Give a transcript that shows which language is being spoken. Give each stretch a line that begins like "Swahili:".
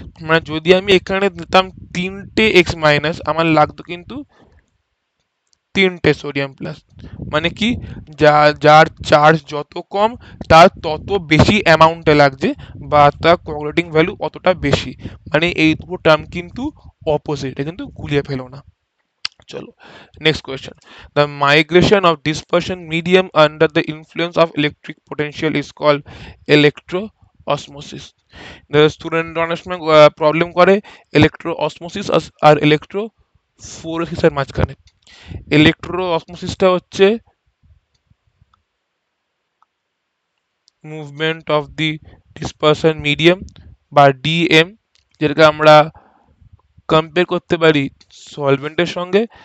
Bangla: মানে যদি আমি এখানে দিতাম তিনটে এক্স মাইনাস, আমার লাগতো কিন্তু তিনটে সোডিয়াম প্লাস। মানে কি, যার চার্জ যত কম তার তত বেশি অ্যামাউন্টে লাগছে, বা তার কোঅগুলেটিং ভ্যালু অতটা বেশি। মানে এই দুটো টার্ম কিন্তু অপোজিট, এটা কিন্তু গুলিয়ে ফেলো না। চলো,
English: next question. The migration of dispersion medium under the influence of electric potential is called electroosmosis.
Bangla: The student অনেক সময় প্রবলেম করে electroosmosis আর electrophoresis এর মাঝখানে। electroosmosis হচ্ছে movement of the dispersion medium বা ডিএম, যেটাকে আমরা কম্পেয়ার করতে পারি সলভেন্টের সঙ্গে।